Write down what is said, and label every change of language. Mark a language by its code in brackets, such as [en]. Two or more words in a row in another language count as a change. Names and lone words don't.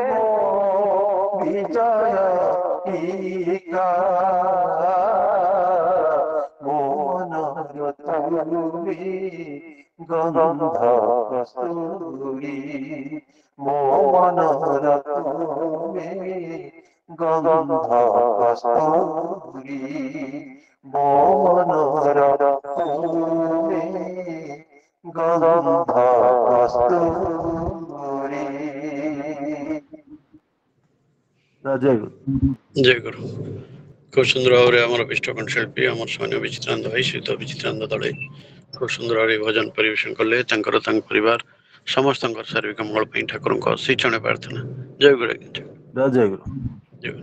[or] ବିଜୟ ଟିକା ମନର ତୁମି ଗନ୍ଧ କସ୍ତୁରୀ ମନର ତୁମି ଗନ୍ଧ କସ୍ତୁରୀ ମନର ତୁମି ଗନ୍ଧ କସ୍ତୁରୀ ଜୟ ଗୁରୁ। ଜୟ ଗୁରୁ। ଖୁବ୍ ସୁନ୍ଦର ଭାବରେ ଆମର ବିଷ୍ଟକଣ୍ଠ ଶିଳ୍ପୀ ଆମର ସୈନ୍ୟ ବିଚିତ୍ରାନନ୍ଦ ଭାଇ ସହିତ ବିଚିତ୍ରାନନ୍ଦ ଦଳେ ଖୁବ୍ ସୁନ୍ଦର ଭାବରେ ଭଜନ ପରିବେଷଣ କଲେ। ତାଙ୍କର ତାଙ୍କ ପରିବାର ସମସ୍ତଙ୍କର ଶାରୀରିକ ମଙ୍ଗଳ ପାଇଁ ଠାକୁରଙ୍କ ଶ୍ରୀଚରଣ ପ୍ରାର୍ଥନା। ଜୟ ଗୁରୁ ଆଜ୍ଞା, ଜୟ ଗୁରୁ। ଜୟ ଗୁରୁ।